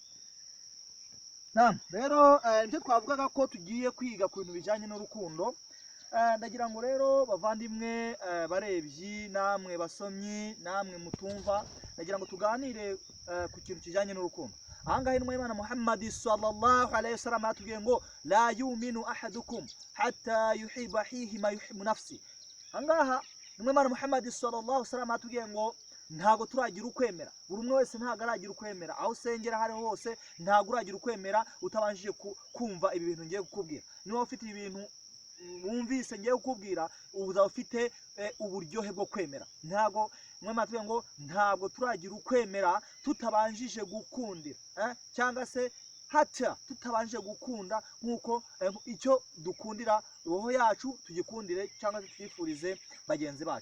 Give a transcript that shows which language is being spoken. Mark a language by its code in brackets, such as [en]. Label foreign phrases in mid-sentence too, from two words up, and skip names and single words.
[rw] Rero nicyo twavugaga ko tugiye kwiga ku bintu bijyanye n'urukundo. Ndagira ngo rero bavandimwe, barebyi, namwe basomyi, namwe mutumva, ndagira ngo tuganire ku kintu kijyanye n'urukundo. Ahangaha intumwa y'Imana Muhammad [ar] صلى الله عليه وسلم [rw] atubwiye ngo [ar] لا يؤمن أحدكم حتى يحب لأخيه ما يحب لنفسه. [rw] Ahangaha intumwa y'Imana Muhammad [ar] صلى الله عليه وسلم [rw] atubwiye ngo ntago turagira ukwemera, buri umwe wese ntago aragira ukwemera, aho usengera hari hose ntago uragira ukwemera utabanjije kumva ibi bintu ngiye kukubwira. Niba ufite ibintu wumvise ngiye kukubwira, uzaba ufite uburyohe bwo kwemera. Ntago mwema ngo ntabwo turagira ukwemera tutabanjije gukundira, cyangwa se hata tutabanje gukunda, nkuko icyo dukundira roho yacu tugikundire cyangwa twifurize bagenzi bacu.